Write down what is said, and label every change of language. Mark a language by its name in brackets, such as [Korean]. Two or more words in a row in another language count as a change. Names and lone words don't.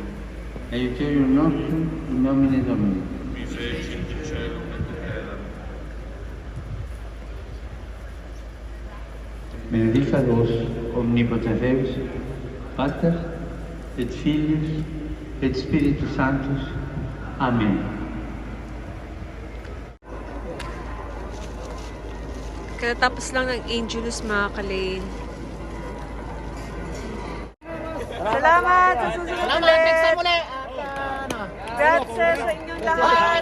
[Latin] Aiuterium nostrum in nomine Domini. Qui fecit in celum et terram. Benedicat vos omnipotens Deus, Pater et Filius et Spiritus Sanctus. Amen. [Filipino] Katatapos lang ng Angelus, mga kalin. Salamat sa susunod Salamat, ulit. [English] next time ulit. [Filipino] Grazie sa inyong lahat.